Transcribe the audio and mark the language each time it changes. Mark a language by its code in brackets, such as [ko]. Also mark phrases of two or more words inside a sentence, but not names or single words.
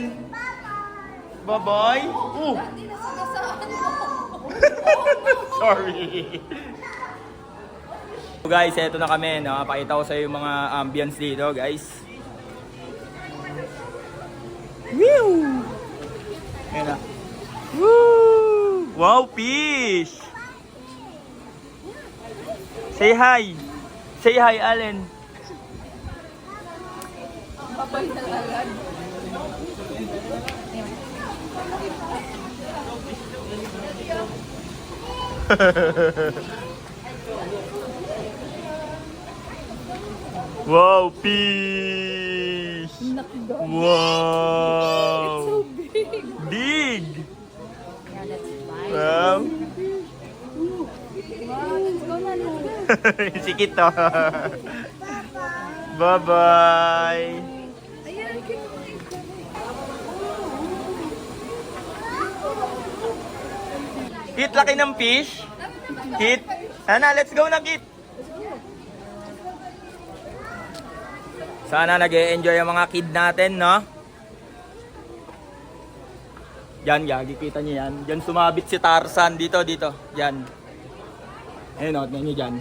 [tl] Baboy? Sorry! So guys, eto na kami. Pakita ko sa iyo yung mga ambience dito, guys. Woo! Ayan na. Woo! [en] Wow, fish! Say hi! Say hi, Allen! [tl] Babay na agad. [en] Wow, fish! Wow! So big. Big! Yeah, that's fine. Wow! Wow, let's go na, let's go. [tl] Sikit to. Bye-bye! Ayan, Kit, laki ng fish. Kit. Ana, [en] let's go [tl] na, Kit. Sana nag-e-enjoy ang mga kid natin, no? Yan, gagi, kita niyo yan. Diyan sumabit si Tarzan. Dito. Yan. Ayun, o, tignan niyo dyan.